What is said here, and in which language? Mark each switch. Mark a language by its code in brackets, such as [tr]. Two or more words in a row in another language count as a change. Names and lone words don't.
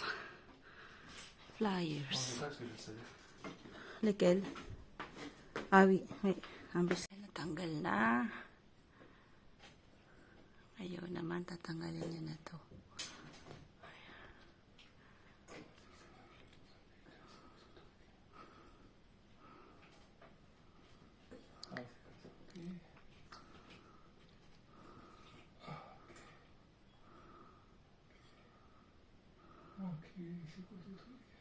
[fr] Flyers. C'est ça ce que je savais. Lekel? Ah, oui. [tl] Ambis. Natanggal na. Ayun naman, tatanggalin niya na to. [fr] Ah, c'est comme ça. Ok, c'est quoi ce truc?